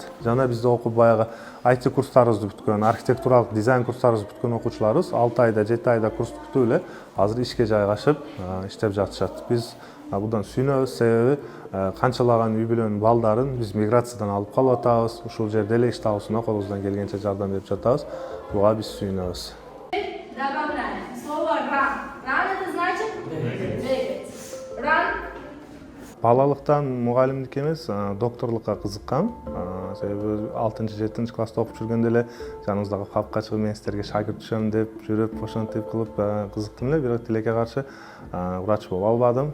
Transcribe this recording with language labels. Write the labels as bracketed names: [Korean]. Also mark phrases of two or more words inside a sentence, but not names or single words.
[Kyrgyz] Жана бизде окуп баягы IT курстарыбызды бүткөн, архитектуралык дизайн курстарыбызды бүткөн окуучуларыбыз 6 айда, 7 айда курсту бүтүп эле азыр ишке жайгашып иштеп жатышат. Биз будан сүйүнөбүз, себеби канчалаган үй бүлөнүн балдарын биз миграциядан алып калып атабыз. Ушул жерде эле иш табуусуна колубуздан келгенче жардам берип жатабыз. Буга биз сүйүнөбүз. [Russian] Добавляем слово run. Run это значит двигать. Run. [Kyrgyz] Балалыктан мугалимдик эмес, докторлукка кызыккам. Себеби 6-7 класста окуп жүргөндө эле жаныбыздагы капка чыгып мен сиздерге шагирт түшөм деп жүрүп, ошентип кылып кызыктым эле, бирок тилекке каршы врач боло албадым.